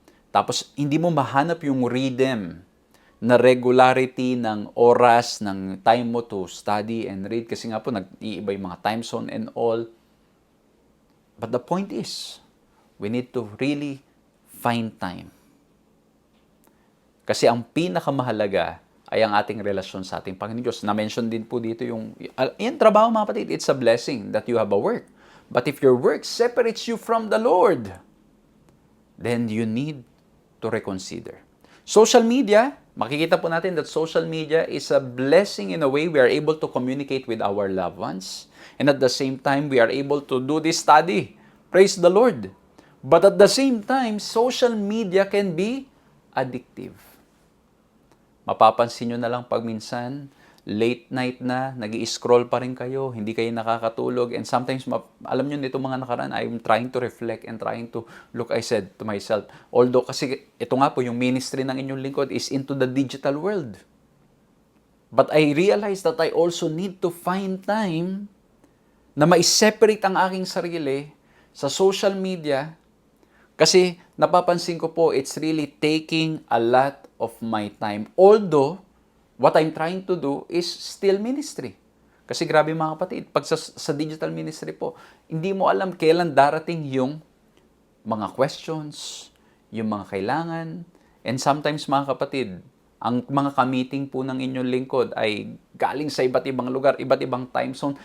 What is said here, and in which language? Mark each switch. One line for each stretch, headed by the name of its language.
Filipino: Tapos, hindi mo mahanap yung rhythm na regularity ng oras, ng time mo
English: to study and read.
Filipino: Kasi nga po, nag-iiba yung mga time zone and all.
English: But the point is, we need to really find time.
Filipino: Kasi ang pinakamahalaga ay ang ating relasyon sa ating Panginoon Diyos. Na-mention din po dito yung trabaho mga kapatid,
English: it's a blessing that you have a work. But if your work separates you from the Lord, then you need to reconsider. Social media,
Filipino: makikita po natin
English: that social media is a blessing in a way we are able to communicate with our loved ones. And at the same time, we are able to do this study. Praise the Lord. But at the same time, social media can be addictive.
Filipino: Mapapansin nyo na lang pag minsan, late night na, nag-i-scroll pa rin kayo, hindi kayo nakakatulog, and sometimes, alam nyo nito mga nakaraan,
English: I'm trying to reflect and trying to look, I said to myself, although
Filipino: kasi ito nga po, yung ministry ng inyong lingkod
English: is into the digital world. But I realized that I also need to find time
Filipino: na ma-separate ang aking sarili sa social media kasi napapansin ko po,
English: it's really taking a lot of my time. Although, what I'm trying to do is still ministry.
Filipino: Kasi grabe mga kapatid, pag sa digital ministry po, hindi mo alam kailan darating yung mga questions, yung mga kailangan,
English: and sometimes
Filipino: mga kapatid, ang mga ka-meeting po ng inyong lingkod ay galing sa iba't ibang lugar, iba't ibang time zone.